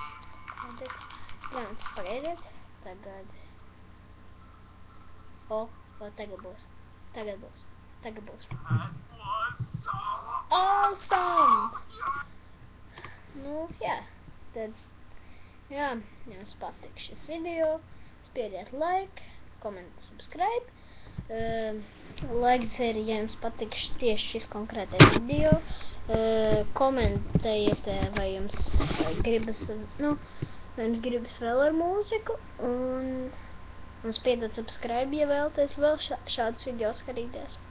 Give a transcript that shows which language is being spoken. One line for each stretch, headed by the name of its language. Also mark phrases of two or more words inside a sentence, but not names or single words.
Latvian: Pagaidiet. Tagad. Tagad būs.
English: Awesome!
Latvian: Nu, jā. Tad, jā, jums patīk šis video. Spiediet
English: like, comment, subscribe.
Latvian: Laiks arī, ja jums patīk tieši šis konkrētais video. Komentējiet, vai jums gribas vēl ar mūziku. Un spiediet subscribe, ja vēlaties vēl šādus video skatīties.